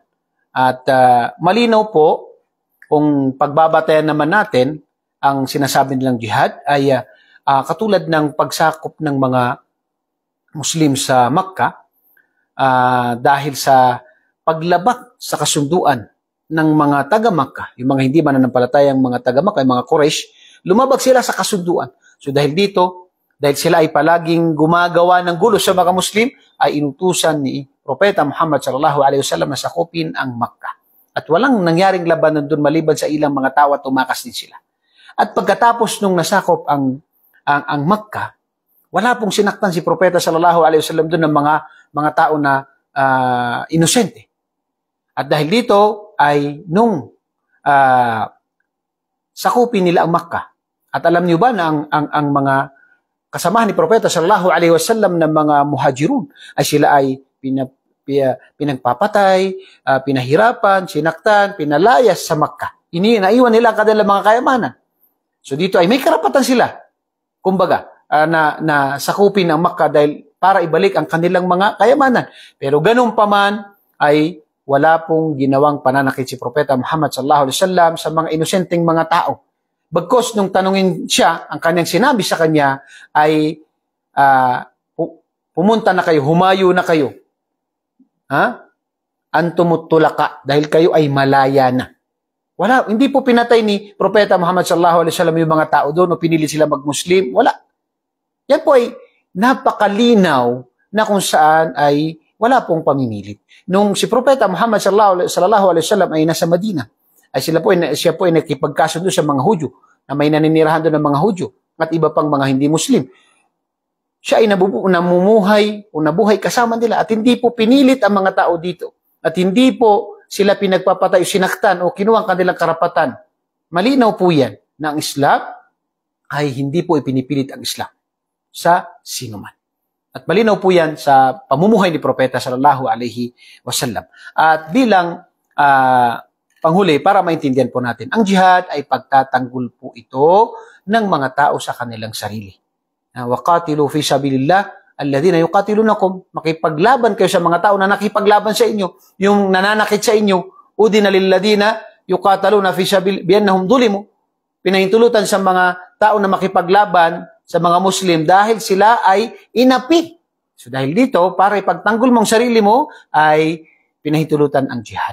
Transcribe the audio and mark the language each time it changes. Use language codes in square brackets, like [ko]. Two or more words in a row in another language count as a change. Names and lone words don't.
[tl] At malinaw po kung pagbabatayan naman natin ang sinasabi nilang jihad ay katulad ng pagsakop ng mga Muslim sa Makkah dahil sa paglabak sa kasunduan ng mga taga-Makkah, yung mga hindi mananampalatayang mga taga-Makkah, yung mga Quraysh, lumabag sila sa kasunduan. So dahil dito, dahil sila ay palaging gumagawa ng gulo sa mga Muslim, ay inutusan ni Propeta Muhammad [ar] صلى الله عليه وسلم [tl] na sakupin ang Makkah. At walang nangyaring labanan doon maliban sa ilang mga tao at tumakas din sila. At pagkatapos nung nasakop ang Makkah, wala pong sinaktan si Propeta [ar] صلى الله عليه وسلم [tl] doon ng mga tao na inosente. At dahil dito ay nung sakupin nila ang Makkah. At alam niyo ba na ang mga kasamahan ni Propeta [ar] صلى الله عليه وسلم [tl] ng mga muhajirun ay sila ay pinagpapatay, pinahirapan, sinaktan, pinalayas sa Makkah. Naiwan nila ang kanilang mga kayamanan. So dito ay may karapatan sila, kumbaga, na sakupin ang Makkah dahil para ibalik ang kanilang mga kayamanan. Pero ganun pa man ay wala pong ginawang pananakit si Propeta Muhammad [ar] صلى الله عليه وسلم [tl] sa mga inosenteng mga tao. Bagkos nung tanungin siya, ang kanyang sinabi sa kanya ay pumunta na kayo, humayo na kayo. [ar] أنتم الطلقاء, [tl] dahil kayo ay malaya na. Hindi po pinatay ni Propeta Muhammad [ar] صلى الله عليه وسلم [tl] yung mga tao doon o pinili sila mag-Muslim. Wala. Yan po ay napakalinaw na kung saan ay wala pong pamimilit. Nung si Propeta Muhammad [ar] صلى الله عليه وسلم [tl] ay nasa Madina, ay siya po ay nakipagkasundo sa mga Hudyo na may naninirahan doon ng mga Hudyo at iba pang mga hindi Muslim. Siya ay nabuhay kasama nila at hindi po pinilit ang mga tao dito. At hindi po sila pinagpapatay, sinaktan o kinuha ang kanilang karapatan. Malinaw po yan na ang Islam ay hindi po ipinipilit ang Islam sa sinuman. At malinaw po yan sa pamumuhay ni Propeta [ar] صلى الله عليه وسلم. [tl] At bilang panghuli, para maintindihan po natin, ang jihad ay pagtatanggol po ito ng mga tao sa kanilang sarili. [ar] وقاتلوا في سبيل الله الذين يقاتلونكم, [tl] makipaglaban kayo sa mga tao na nakipaglaban sa inyo, yung nananakit sa inyo, [ar] أذن للذين يقاتلون في سبيل بأنهم ظلموا, [tl] pinahintulutan sa mga tao na makipaglaban sa mga Muslim dahil sila ay inapi. So dahil dito, para ipagtanggol mong sarili mo, ay pinahintulutan ang jihad.